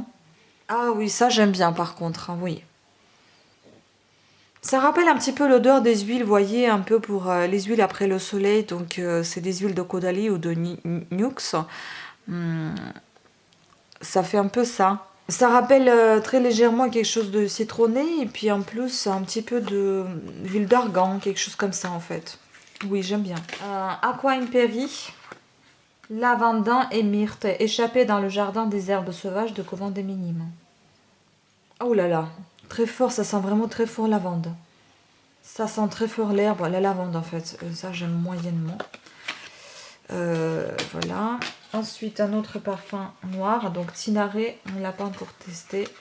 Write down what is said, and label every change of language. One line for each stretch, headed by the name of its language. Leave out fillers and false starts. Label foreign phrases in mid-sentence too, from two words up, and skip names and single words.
French: Ah oui, ça j'aime bien par contre, hein, oui. Ça rappelle un petit peu l'odeur des huiles, vous voyez, un peu pour les huiles après le soleil, donc c'est des huiles de Caudalie ou de Nuxe. Ça fait un peu ça. Ça rappelle très légèrement quelque chose de citronné et puis en plus un petit peu d'huile d'argan, quelque chose comme ça en fait. Oui, j'aime bien. Aqua Imperi, lavandin et myrte, échappé dans le jardin des herbes sauvages de Couvent des Minimes. Oh là là, très fort, ça sent vraiment très fort lavande. Ça sent très fort l'herbe, la lavande en fait. Ça j'aime moyennement. Voilà. Ensuite, un autre parfum noir, donc Tinaré, on ne l'a pas encore testé.